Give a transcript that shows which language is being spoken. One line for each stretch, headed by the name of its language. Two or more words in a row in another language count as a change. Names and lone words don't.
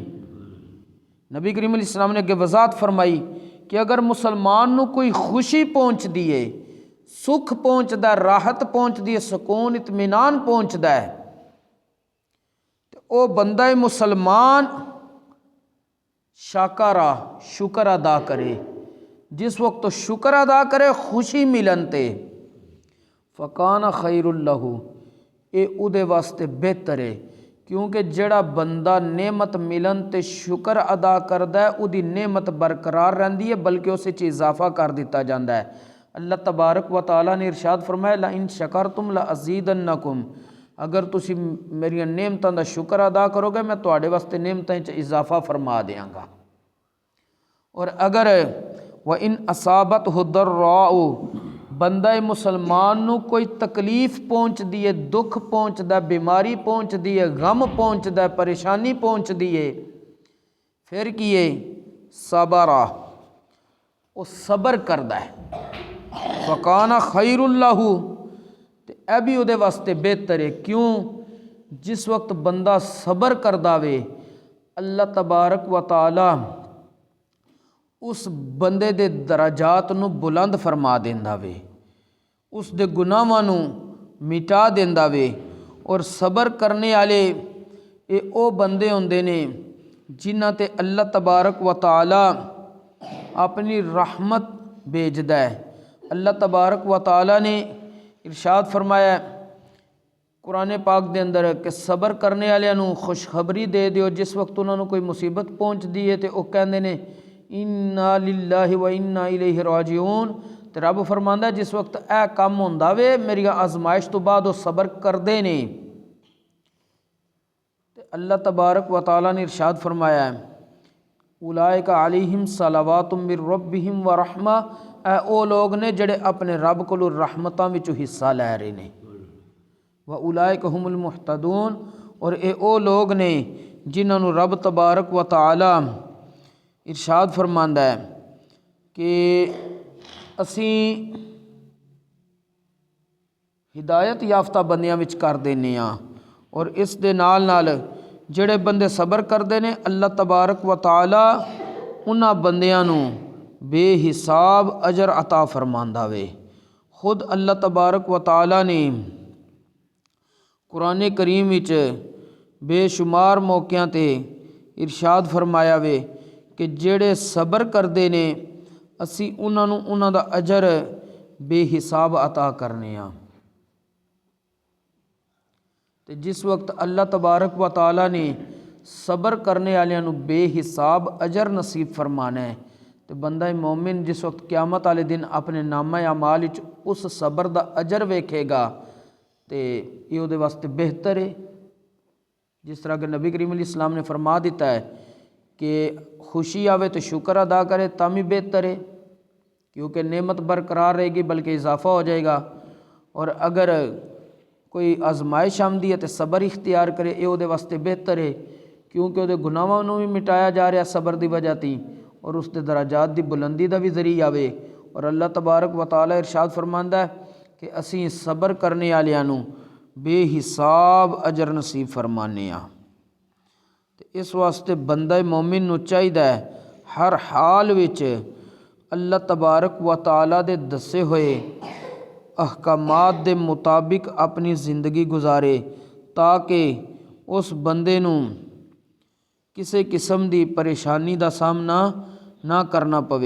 Punjabi: نبی کریم علیہ السلام نے اگے وضاحت فرمائی کہ اگر مسلمان نوں کوئی خوشی پہنچتی ہے، سکھ پہنچتا، راحت پہنچتی ہے، سکون اطمینان پہنچتا ہے، تو وہ بندہ مسلمان شاکرا شکر ادا کرے. جس وقت تو شکر ادا کرے خوشی ملن تے
Arabic: فكان خيرا له,
Punjabi: یہ اوہدے واسطے بہتر ہے. کیونکہ جہڑا بندہ نعمت ملن تے شکر ادا کردا ہے اوہدی نعمت برقرار رہندی ہے، بلکہ اس وچ اضافہ کر دتا جاتا ہے. اللہ تبارک و تعالی نے ارشاد فرمایا,
Arabic: لئن شكرتم لأزيدنكم,
Punjabi: اگر تسی میری نعمتاں دا شکر ادا کروگے میں تہاڈے واسطے نعمتاں چ اضافہ فرما دینگا. اور اگر
Arabic: وإن أصابته ضراء,
Punjabi: بندہ مسلمان نوں کوئی تکلیف پہنچتی ہے، دکھ پہنچتا، بیماری پہنچتی ہے، غم پہنچتا، پریشانی پہنچتی ہے، پھر کی ہے صبرا, وہ صبر کردا ہے.
Arabic: فكان خيرا له,
Punjabi: تو یہ بھی اوہدے واسطے بہتر ہے. क्यों? جس وقت بندہ صبر کردا وے اللہ تبارک و تعالی اس بندے دے درجات نوں بلند فرما دیندا وے، اس دے گناہاں نوں مٹا دیندا وے, उस दे गुनाहां नू मिटा देंदा वे। اور صبر کرنے والے یہ او بندے ہوندے نے جنہاں تے اللہ تبارک و تعالی اپنی رحمت بھیجدا ہے. اللہ تبارک و تعالی نے ارشاد فرمایا قرآن پاک دے اندر کہ صبر کرنے والیاں نوں خوشخبری دے دیو، جس وقت انہاں نوں کوئی مصیبت پہنچتی ہے تو وہ کہتے نے
Arabic: إنا لله وإنا إليه راجعون.
Punjabi: تو رب فرماندا جس وقت یہ کم ہوندا وے میری آزمائش تو بعد وہ صبر کرتے نے، تو اللہ تبارک و تعالی نے ارشاد فرمایا
Arabic: أولئك عليهم صلوات من ربهم ورحمة,
Punjabi: او لوگ نے جہڑے اپنے رب کولوں رحمتاں وچوں حصہ لے رہے نے.
Arabic: وأولئك هم المهتدون,
Punjabi: اور یہ او لوگ نے جنہاں نوں رب تبارک و تعالی ارشاد فرماندا ہے کہ اسی ہدایت یافتہ بندیاں وچ کر دینے آں. اور اس دے نال نال جہڑے بندے صبر کرتے ہیں اللہ تبارک و تعالی انہاں بندیاں نوں بے حساب اجر عطا فرماندا وے. خود اللہ تبارک و تعالی نے قرآن کریم وچ بے شمار موقعیاں تے ارشاد فرمایا وے کہ جہڑے صبر کرتے نے اسی انہاں نوں انہاں دا اجر بے حساب عطا کرنے آں. تے جس وقت اللہ تبارک و تعالی نے صبر کرنے والیاں نوں بے حساب اجر نصیب فرمانا ہے، تو بندہ مومن جس وقت قیامت والے دن اپنے نامہ اعمال وچ اس صبر دا اجر ویکھیگا تو یہ اوہدے واسطے بہتر ہے. جس طرح کہ نبی کریم علیہ سلام نے فرما دتا ہے کہ خوشی آوے تو شکر ادا کرے تب بھی بہتر ہے، کیونکہ نعمت برقرار رہیگی بلکہ اضافہ ہو جائیگا. اور اگر کوئی آزمائش آمدی ہے تو صبر اختیار کرے، یہ اوہدے واسطے بہتر ہے، کیونکہ اوہدے گناہاں نوں بھی مٹایا جا رہا صبر کی وجہ تی، اور اس کے درجات کی بلندی کا بھی ذریعہ آوے. اور اللہ تبارک و تعالی ارشاد فرماندا ہے کہ اسی صبر کرنے والوں نوں بے حساب اجر نصیب فرمانے ہاں۔ اس واسطے بندہ مومن نو چاہیدا ہے ہر حال وچ اللہ تبارک و تعالی دے دسے ہوئے احکامات دے مطابق اپنی زندگی گزارے تاکہ اس بندے نو کسی قسم دی پریشانی دا سامنا نہ کرنا پوے۔